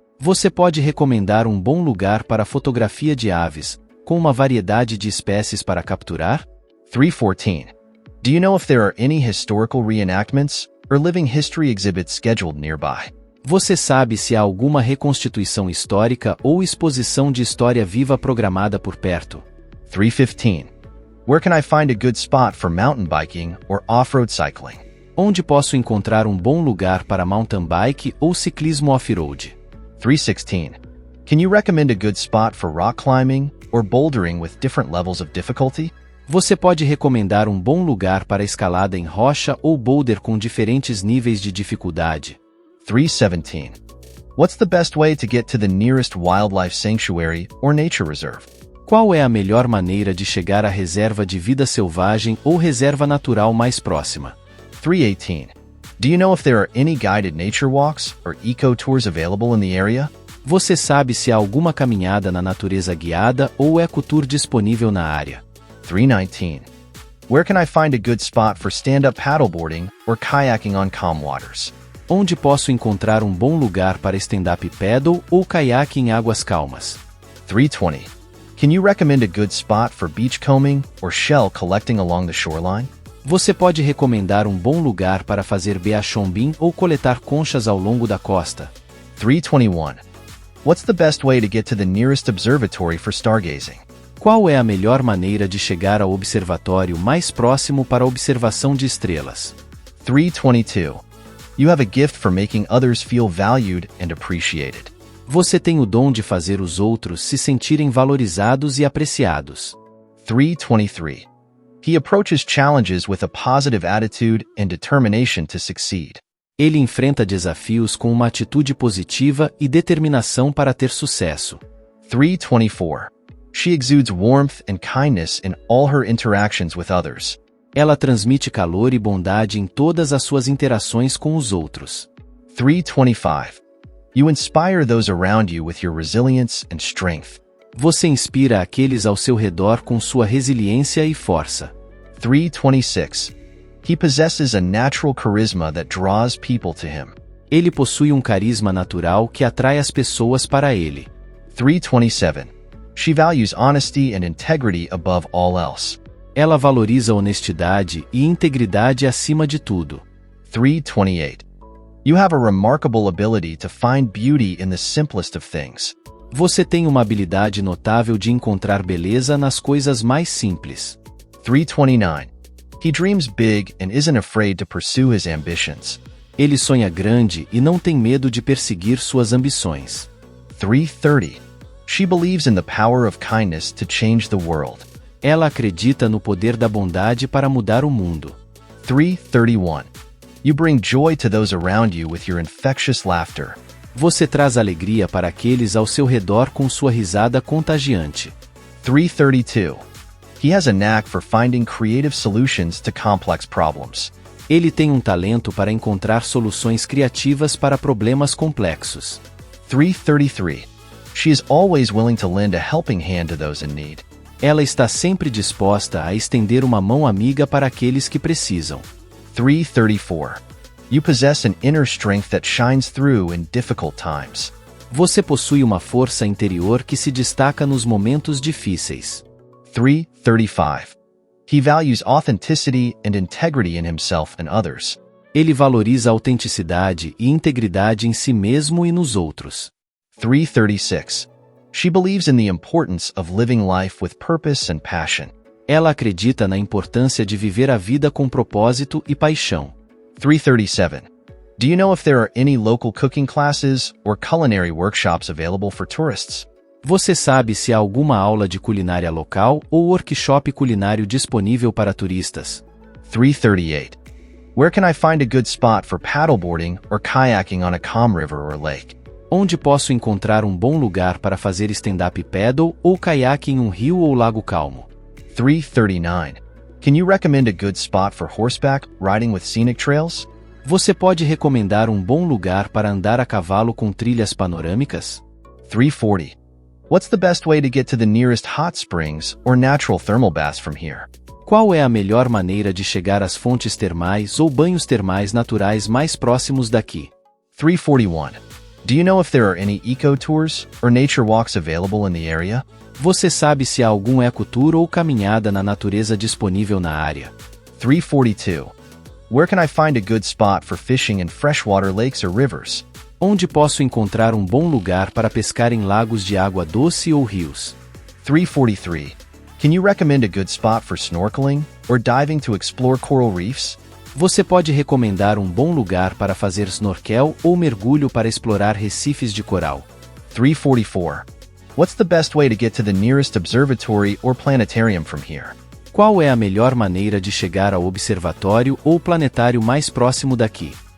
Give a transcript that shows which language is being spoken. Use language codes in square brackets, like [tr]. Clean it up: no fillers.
[pt] Você pode recomendar um bom lugar para fotografia de aves, com uma variedade de espécies para capturar? [en] 314. Do you know if there are any historical reenactments or living history exhibits scheduled nearby? [pt] Você sabe se há alguma reconstituição histórica ou exposição de história viva programada por perto? [en] 315. Where can I find a good spot for mountain biking or off-road cycling? [pt] Onde posso encontrar um bom lugar para mountain bike ou ciclismo off-road? [en] 316. Can you recommend a good spot for rock climbing or bouldering with different levels of difficulty? [pt] Você pode recomendar um bom lugar para escalada em rocha ou boulder com diferentes níveis de dificuldade? [en] 317. What's the best way to get to the nearest wildlife sanctuary or nature reserve? [pt] Qual é a melhor maneira de chegar à reserva de vida selvagem ou reserva natural mais próxima? [en] 318. Do you know if there are any guided nature walks or eco-tours available in the area? [pt] Você sabe se há alguma caminhada na natureza guiada ou ecotour disponível na área? [en] 319. Where can I find a good spot for stand-up paddleboarding or kayaking on calm waters? [pt] Onde posso encontrar um bom lugar para stand-up paddle ou caiaque em águas calmas? [en] 320. Can you recommend a good spot for beachcombing or shell collecting along the shoreline? [pt] Você pode recomendar um bom lugar para fazer beachcombing ou coletar conchas ao longo da costa? [en] 321. What's the best way to get to the nearest observatory for stargazing? [pt] Qual é a melhor maneira de chegar ao observatório mais próximo para a observação de estrelas? [en] 322. You have a gift for making others feel valued and appreciated. [pt] Você tem o dom de fazer os outros se sentirem valorizados e apreciados. [en] 323. He approaches challenges with a positive attitude and determination to succeed. [pt] Ele enfrenta desafios com uma atitude positiva e determinação para ter sucesso. [en] 324. She exudes warmth and kindness in all her interactions with others. [pt] Ela transmite calor e bondade em todas as suas interações com os outros. [en] 325. You inspire those around you with your resilience and strength. [pt] Você inspira aqueles ao seu redor com sua resiliência e força. [en] 326. He possesses a natural charisma that draws people to him. [pt] Ele possui um carisma natural que atrai as pessoas para ele. [en] 327. She values honesty and integrity above all else. [pt] Ela valoriza honestidade e integridade acima de tudo. [en] 328. You have a remarkable ability to find beauty in the simplest of things. [pt] Você tem uma habilidade notável de encontrar beleza nas coisas mais simples. [en] 329. He dreams big and isn't afraid to pursue his ambitions. [pt] Ele sonha grande e não tem medo de perseguir suas ambições. [en] 330. She believes in the power of kindness to change the world. [pt] Ela acredita no poder da bondade para mudar o mundo. [en] 331. You bring joy to those around you with your infectious laughter. [pt] Você traz alegria para aqueles ao seu redor com sua risada contagiante. [en] 332. He has a knack for finding creative solutions to complex problems. [pt] Ele tem um talento para encontrar soluções criativas para problemas complexos. [en] 333. She is always willing to lend a helping hand to those in need. [pt] Ela está sempre disposta a estender uma mão amiga para aqueles que precisam. [en] 334. You possess an inner strength that shines through in difficult times. [pt] Você possui uma força interior que se destaca nos momentos difíceis. [en] 335. He values authenticity and integrity in himself and others. [pt] Ele valoriza a autenticidade e integridade em si mesmo e nos outros. [en] 336. She believes in the importance of living life with purpose and passion. [pt] Ela acredita na importância de viver a vida com propósito e paixão. [en] 337. Do you know if there are any local cooking classes or culinary workshops available for tourists? [pt] Você sabe se há alguma aula de culinária local ou workshop culinário disponível para turistas? [en] 338. Where can I find a good spot for paddleboarding or kayaking on a calm river or lake? [pt] Onde posso encontrar um bom lugar para fazer stand-up paddle ou caiaque em um rio ou lago calmo? [en] 339. Can you recommend a good spot for horseback riding with scenic trails? [pt] Você pode recomendar um bom lugar para andar a cavalo com trilhas panorâmicas? [en] 340. What's the best way to get to the nearest hot springs or natural thermal baths from here? [pt] Qual é a melhor maneira de chegar às fontes termais ou banhos termais naturais mais próximos daqui? [en] 341. Do you know if there are any eco-tours or nature walks available in the area? [pt] Você sabe se há algum ecotour ou caminhada na natureza disponível na área? [en] 342. Where can I find a good spot for fishing in freshwater lakes or rivers? [pt] Onde posso encontrar um bom lugar para pescar em lagos de água doce ou rios? [en] 343. Can you recommend a good spot for snorkeling or diving to explore coral reefs? [pt] Você pode recomendar um bom lugar para fazer snorkel ou mergulho para explorar recifes de coral? [en] 344. What's the best way to get to the nearest observatory or planetarium from here? [pt] Qual é a melhor maneira de chegar ao observatório ou planetário mais próximo daqui?